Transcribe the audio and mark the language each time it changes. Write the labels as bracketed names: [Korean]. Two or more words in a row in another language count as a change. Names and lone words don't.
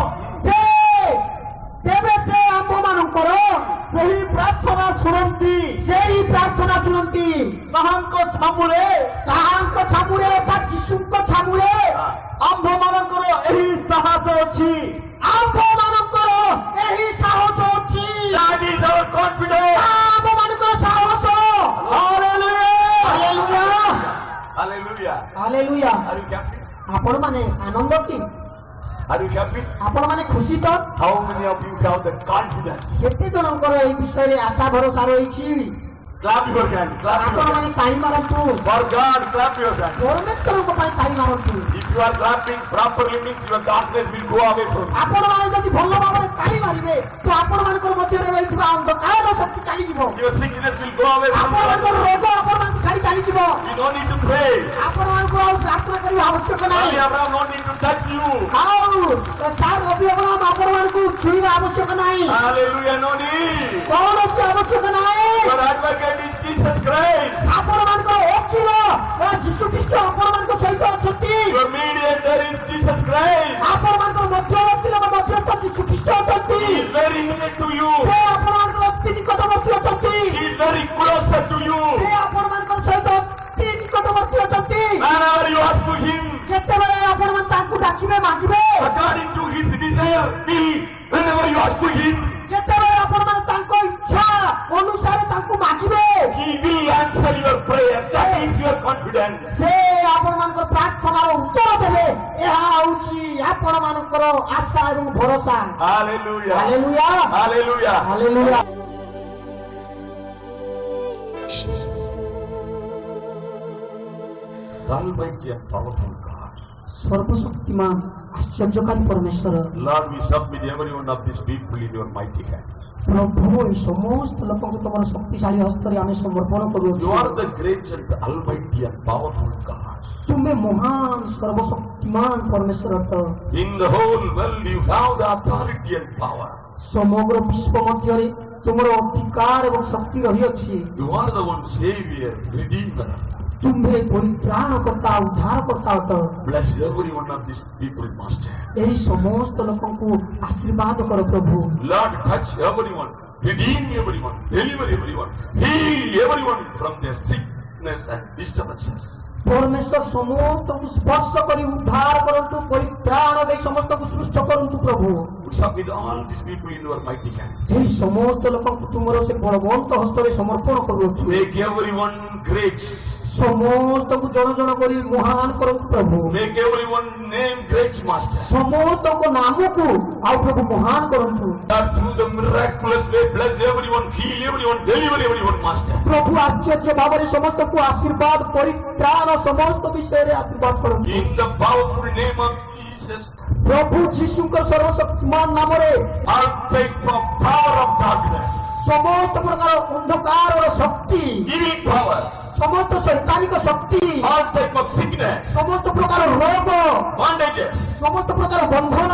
[Odia] ତେବେ ସେ ଆମ୍ଭମାନଙ୍କର ସେହି ପ୍ରାର୍ଥନା ଶୁଣନ୍ତି। ସେହି ପ୍ରାର୍ଥନା ଶୁଣନ୍ତି। ତାହାଙ୍କ ଛାମୁରେ ତାହାଙ୍କ ଛାମୁରେ ଅର୍ଥାତ୍ ଯୀଶୁଙ୍କ ଛାମୁରେ ଆମ୍ଭମାନଙ୍କର ଏହି ସାହସ ଅଛି। ଆମ୍ଭମାନଙ୍କର ଏହି ସାହସ ଅଛି। [English] That is our confidence. [Odia] ଆମ୍ଭମାନଙ୍କର ସାହସ। ହାଲେଲୁୟା ହାଲେଲୁୟା [English] Hallelujah. [Odia] ହାଲେଲୁୟା। [English] Are you happy? [Odia] ଆପଣମାନେ ଆନନ୍ଦ କି? [English] Are you happy? [Odia] ଆପଣମାନେ ଖୁସି ତ? [English] How many of you have the confidence? [Odia] କେତେ ଜଣଙ୍କର ଏହି ବିଷୟରେ ଆଶା ଭରସା ରହିଛି? [English] Clap your hand. Clap your [Odia] ଆପଣମାନେ [English] hand. [Odia] ତାଳି ମାରନ୍ତୁ। [English] For God, clap your hand. [Odia] ପରମେଶ୍ୱରଙ୍କ ପାଇଁ ତାଳି ମାରନ୍ତୁ। [English] If you are clapping properly, means your darkness will go away from you. [Odia] ଆପଣମାନେ ଯଦି ଭଲ ଭାବରେ ତାଳି ମାରିବେ ତ ଆପଣମାନଙ୍କର ମଧ୍ୟରେ ରହିଥିବା ଅନ୍ଧକାର ଶକ୍ତି ଚାଲିଯିବ। [English] Your sickness will go away from [Odia] ଆପଣମାନଙ୍କର [English] you. [Odia] ରୋଗ ଆପଣମାନଙ୍କୁ ଛାଡ଼ି ଚାଲିଯିବ। [English] You don't need to pray. [Odia] ଆପଣମାନଙ୍କୁ ଆଉ ପ୍ରାର୍ଥନା କରିବା ଆବଶ୍ୟକ ନାହିଁ। [English] Ali Abraham don't need to touch you. [Odia] ଆଉ ସାର୍ ରବି ଅବରାମ ଆପଣମାନଙ୍କୁ ଛୁଇଁବା ଆବଶ୍ୟକ ନାହିଁ। [English] Hallelujah, no need. [Odia] କୌଣସି ଆବଶ୍ୟକ ନାହିଁ। [English] Your advocate is Jesus Christ. [Odia] ଆପଣମାନଙ୍କର ଓକିଲ ଯୀଶୁ ଖ୍ରୀଷ୍ଟ ଆପଣମାନଙ୍କ ସହିତ ଅଛନ୍ତି। [English] Your mediator is Jesus Christ. [Odia] ଆପଣମାନଙ୍କର ମଧ୍ୟବର୍ତ୍ତୀ ମଧ୍ୟସ୍ଥ ଯୀଶୁ ଖ୍ରୀଷ୍ଟ ଅଟନ୍ତି। [English] He is very near to you. [Odia] ସେ ଆପଣମାନଙ୍କର ଅତି ନିକଟବର୍ତ୍ତୀ ଅଟନ୍ତି। [English] He is very closer to you. [Odia] ସେ ଆପଣମାନଙ୍କର ସହିତ ଅତି ନିକଟବର୍ତ୍ତୀ ଅଟନ୍ତି। [English] Whenever you ask to him, [Odia] ଯେତେବେଳେ ଆପଣମାନେ ତାଙ୍କୁ ଡାକିବେ ମାଗିବେ [English] according to his desire, will, whenever you ask to him, [Odia] ଯେତେବେଳେ ଆପଣମାନେ ତାଙ୍କ ଇଚ୍ଛା ଅନୁସାରେ ତାଙ୍କୁ ମାଗିବେ [English] he will answer your prayer. That is your confidence. [Odia] ସେ ଆପଣମାନଙ୍କର ପ୍ରାର୍ଥନାର ଉତ୍ତର ଦେବେ। ଏହା ହେଉଛି ଆପଣମାନଙ୍କର ଆଶା ଏବଂ ଭରସା। [English] Hallelujah. [Odia] ହାଲେଲୁୟା [English] Hallelujah. [Odia] ହାଲେଲୁୟା। [English] The Almighty and powerful God. [Odia] ସର୍ବଶକ୍ତିମାନ ଆଶ୍ଚର୍ଯ୍ୟକାରୀ ପରମେଶ୍ୱର [English] Lord, we submit every one of these people in your mighty hand. [Odia] ପ୍ରଭୁ ଏହି ସମସ୍ତ ଲୋକଙ୍କୁ ତମର ଶକ୍ତିଶାଳୀ ହସ୍ତରେ ଆମେ ସମର୍ପଣ [English] You [Odia] କରୁଅଛୁ। [English] are the great and the almighty and powerful God. [Odia] ତୁମେ ମହାନ ସର୍ବଶକ୍ତିମାନ ପରମେଶ୍ୱର ଅଟ। [English] In the whole world, you have the authority and power. [Odia] ସମଗ୍ର ବିଶ୍ୱ ମଧ୍ୟରେ ତୁମର ଅଧିକାର ଏବଂ ଶକ୍ତି ରହିଅଛି। [English] You are the one Savior, Redeemer. [Odia] ତୁମ୍ଭେ ପରିତ୍ରାଣକର୍ତ୍ତା ଉଦ୍ଧାରକର୍ତ୍ତା ଅଟ। [English] Bless every one of these people, Master. [Odia] ଏହି ସମସ୍ତ ଲୋକଙ୍କୁ ଆଶୀର୍ବାଦ କର ପ୍ରଭୁ। [English] Lord, touch everyone, redeem everyone, deliver everyone, heal everyone from their sickness and disturbances. [Odia] ପରମେଶ୍ୱର ସମସ୍ତଙ୍କୁ ସ୍ପର୍ଶ କରି ଉଦ୍ଧାର କରନ୍ତୁ, ପରିତ୍ରାଣ ଦେଇ ସମସ୍ତଙ୍କୁ ସୁସ୍ଥ କରନ୍ତୁ ପ୍ରଭୁ। [English] We submit all these people in your mighty hand. [Odia] ଏହି ସମସ୍ତ ଲୋକଙ୍କୁ ତୁମର ସେ ବଳବନ୍ତ ହସ୍ତରେ ସମର୍ପଣ କରୁଅଛୁ। [English] Make everyone great. [Odia] ସମସ୍ତଙ୍କୁ ଜଣ ଜଣ କରି ମହାନ କରନ୍ତୁ ପ୍ରଭୁ। [English] Make everyone name great, Master. [Odia] ସମସ୍ତଙ୍କ ନାମକୁ ଆଉ ପ୍ରଭୁ ମହାନ କରନ୍ତୁ। [English] God, through the miraculous way, bless everyone, heal everyone, deliver everyone, Master. [Odia] ପ୍ରଭୁ ଆଶ୍ଚର୍ଯ୍ୟ ଭାବରେ ସମସ୍ତଙ୍କୁ ଆଶୀର୍ବାଦ ପରିତ୍ରାଣ ସମସ୍ତ ବିଷୟରେ ଆଶୀର୍ବାଦ କରନ୍ତୁ। [English] In the powerful name of Jesus, [Odia] ପ୍ରଭୁ ଯୀଶୁଙ୍କର ସର୍ବଶକ୍ତିମାନ ନାମରେ [English] I'll take the power of darkness, [Odia] ସମସ୍ତ ପ୍ରକାର ଅନ୍ଧକାରର ଶକ୍ତି, [English] evil powers, [Odia] ସମସ୍ତ ଶୈତାନିକ ଶକ୍ତି, [English] all type of sickness, [Odia] ସମସ୍ତ ପ୍ରକାର ରୋଗ, [English] bondages, [Odia] ସମସ୍ତ ପ୍ରକାର ବନ୍ଧନ